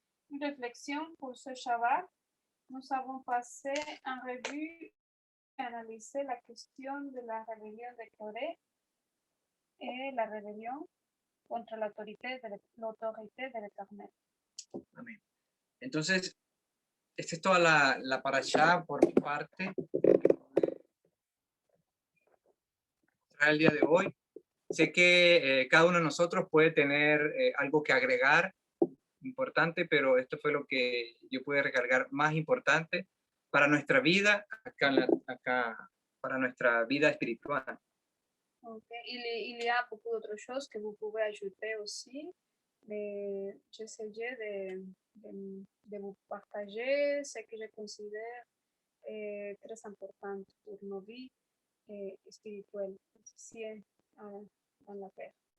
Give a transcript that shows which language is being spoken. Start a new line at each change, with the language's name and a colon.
French: Une réflexion pour ce Shabbat. Nous avons passé en revue et analysé la question de la rébellion de Corée et la rébellion contra l'autorité de l'Éternel.
Spanish: Amén. Entonces, esta es toda la parashá por mi parte. El día de hoy. Sé que cada uno de nosotros puede tener algo que agregar importante, pero esto fue lo que yo pude recargar más importante para nuestra vida, acá para nuestra vida espiritual. Okay.
French: Il y a beaucoup d'autres choses que vous pouvez ajouter aussi, mais j'essaie de vous partager ce que je considère très important pour nos vies espirituelles, ici en la terre.